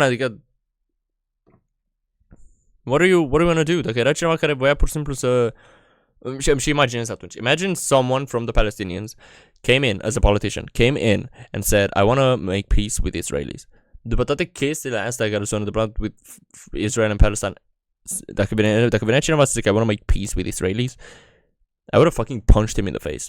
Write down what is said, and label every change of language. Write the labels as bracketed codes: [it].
[en] Adică what are you gonna do? [ro] Dacă era cineva care voia pur și simplu să și imaginez atunci. [en] Imagine someone from the Palestinians came in as a politician, came in and said, I want to make peace with Israelis. [ro] După toate chestiile astea care s-au întâmplat [en] with Israel and Palestine, [ro] dacă venea cineva să zică [en] I want to make peace with Israelis, I would have fucking punched him in the face.